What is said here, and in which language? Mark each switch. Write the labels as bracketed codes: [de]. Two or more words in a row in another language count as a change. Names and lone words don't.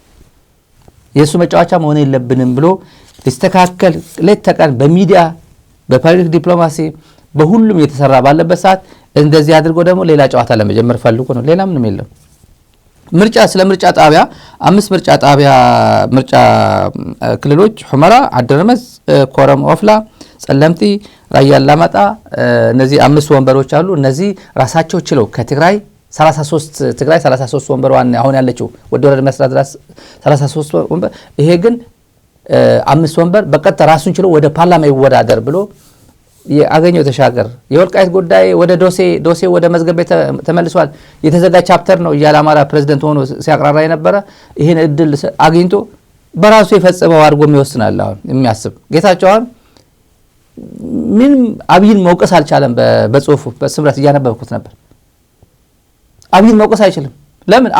[am] የሱ መጫወቻ መሆን የለብንም ብሎ ሊስተካከል ሌት ተቀን በሚዲያ በፓብሊክ ዲፕሎማሲ በሁሉም እየተሰራ ባለበት ሰዓት እንደዚህ አድርጎ ደግሞ ሌላ ጨዋታ ለመጀመር ፈልጎ ነው። ሌላ ምንም የለም። ስለ ምርጫ ጣቢያ 5 ምርጫ ጣቢያ ምርጫ ክልሎች ሁመራ፣ አደረመዝ፣ ኮረም፣ ኦፍላ፣ ጸለምቲ፣ ራያ አላማጣ እነዚህ 5 ወንበሮች አሉ። እነዚህ ራሳቸው ችለው ከትግራይ 33 ወንበር አሁን ያለችው ወደ ወረዳ መስራት 33 ወንበር ይሄ ግን 5 ወንበር በቀጥታ ራሱን ችሎ ወደ ፓርላማ ይወዳደር ብሎ የአገኘው ተሻገር የወልቃይት ጉዳይ ወደ ዶሴ ወደ መዝገብ ቤት ተመልሷል የተዘጋ ቻፕተር ነው እያለ አማራ ፕሬዝዳንት ሆኖ ሲያቀራራ የነበረ ይሄን እድል አግኝቶ በራሱ የፈጸመው አድርጎ የሚወስናል። አሁን የሚያስብ ጌታቸው አሁን ምን አብይን መውቀስ አልቻለም። በጽሁፉ በስምረት እያነበብኩት ነበር። አብይን መውቀስ አይችልም። ለምን?